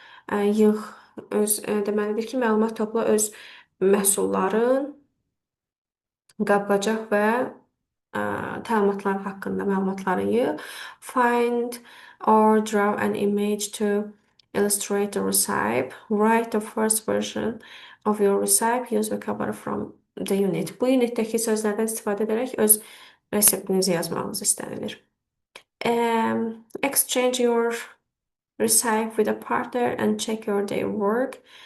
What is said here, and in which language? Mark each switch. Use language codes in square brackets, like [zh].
[az] Yığ öz deməlidir ki, məlumat topla öz məhsulların, qab-qacaq və təlimatlar haqqında məlumatları yığ. [en] Find or draw an image to illustrate the recipe. Write the first version of your recipe. Use vocabulary from the unit. [az] Bu unitdəki sözlərdən istifadə edərək öz reseptinizi yazmağınız istənilir. [en] Exchange your recipe with a partner and check your day work.